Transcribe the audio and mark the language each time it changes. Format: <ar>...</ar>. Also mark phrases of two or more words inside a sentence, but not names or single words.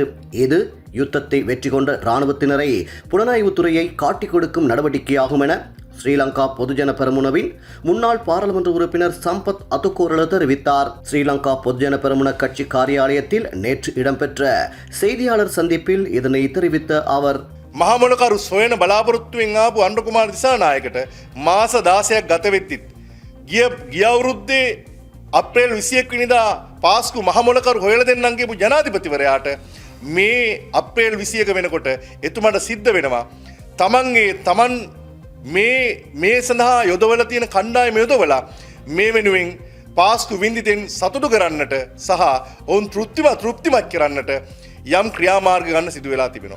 <ta>இது யுத்தத்தை வெற்றி கொண்ட இராணுவத்தினரை புலனாய்வுத்துறையை காட்டிக் கொடுக்கும் நடவடிக்கையாகும் என ஸ்ரீலங்கா பொதுஜன பெரமுனவின் முன்னாள் பாராளுமன்ற உறுப்பினர் சம்பத் அத்துக்கோரள தெரிவித்தார். ஸ்ரீலங்கா பொதுஜன பெரமுன கட்சி காரியாலயத்தில் நேற்று இடம்பெற்ற செய்தியாளர் சந்திப்பில் இதனை தெரிவித்த அவர்,</ta> <si>මහමොලකරු සොයන බලාපොරොත්තුවෙන් ආපු අනුර කුමාර දිසානායකට මාස 16ක් ගත වෙද්දිත් ගිය අවුරුද්දේ අප්‍රේල් 21 වෙනිදා පාස්කු මහමොලකරු හොයලා දෙන්නම් කියපු ජනාධිපතිවරයාට මේ අප්‍රේල් 21 වෙනකොට එතුමාට සිද්ධ වෙනවා තමන් මේ සඳහා යොදවලා තියෙන කණ්ඩායම යොදවලා මේ වෙනුවෙන් පාස්කු වින්දිතෙන් සතුටු කරන්නට සහ ඔවුන් තෘප්තිමත් කරන්නට යම් ක්‍රියාමාර්ග ගන්න සිදු වෙලා තිබෙනවා.</si>